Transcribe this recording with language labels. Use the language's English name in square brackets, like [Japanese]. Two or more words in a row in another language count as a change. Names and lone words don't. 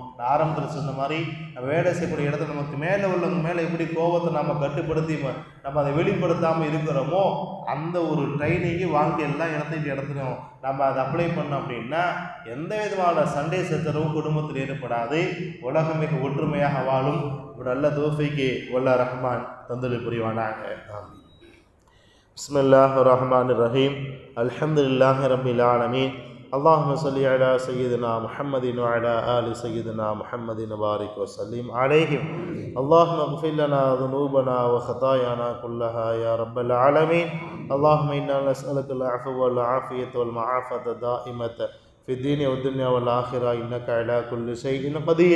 [Tamil] நான் ஆரம்பத்தில் சொன்ன மாதிரி நம்ம வேலை செய்யக்கூடிய இடத்துல நமக்கு மேலே உள்ளவங்க மேலே எப்படி கோபத்தை நம்ம கட்டுப்படுத்தி நம்ம அதை வெளிப்படுத்தாமல் இருக்கிறோமோ, அந்த ஒரு ட்ரைனிங்கு வாழ்க்கை எல்லா இடத்துலையும் நம்ம அதை அப்ளை பண்ணோம் அப்படின்னா எந்த விதமான சண்டை சச்சரவும் குடும்பத்தில் ஏற்படாது. உலகம் மிக ஒற்றுமையாக வாழும். ஒரு நல்ல தோஃபைக்கு வல்ல ரஹ்மான் தந்தல் புரிவானாங்க. [Arabic] بسم الله الرحمن الرحيم الحمد لله رب العالمين. اللهم صل على سيدنا محمد وعلى آل سيدنا محمد وبارك وسلم عليهم. اللهم اغفر لنا ذنوبنا وخطايانا كلها يا رب العالمين. اللهم إنا نسألك العفو والعافية والمعافاة الدائمة في الدين والدنيا والآخرة إنك على كل شيء قدير.